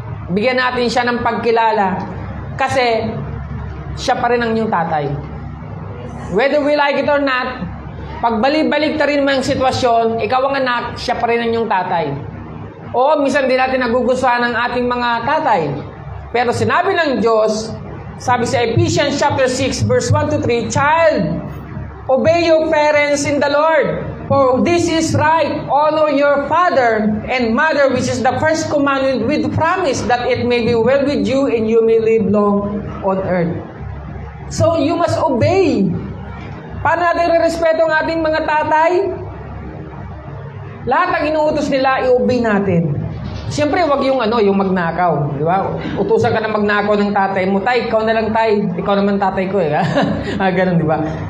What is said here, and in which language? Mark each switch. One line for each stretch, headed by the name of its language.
Filipino: Bigyan natin siya ng pagkilala. Kasi, siya pa rin ang inyong tatay.
English: Whether we like it or not,
Filipino: pagbalik-balik ta rin mo yung sitwasyon, ikaw ang anak, siya pa rin ang inyong tatay. O, minsan din natin nagugustuhan ng ating mga tatay. Pero sinabi ng Diyos, sabi sa Ephesians chapter 6, verse 1 to 3,
English: Child, obey your parents in the Lord, for this is right. Honor your father and mother, which is the first commandment with promise, that it may be well with you and you may live long on earth. So, you must obey.
Filipino: Paano natin re-respeto ang ating mga tatay? Lahat ng inuutos nila, i-obey natin. Siyempre, wag yung magnakaw. Di ba? Utusan ka na magnakaw ng tatay mo. Tay, ikaw na lang tay. Ikaw naman tatay ko eh. Ganun, di ba?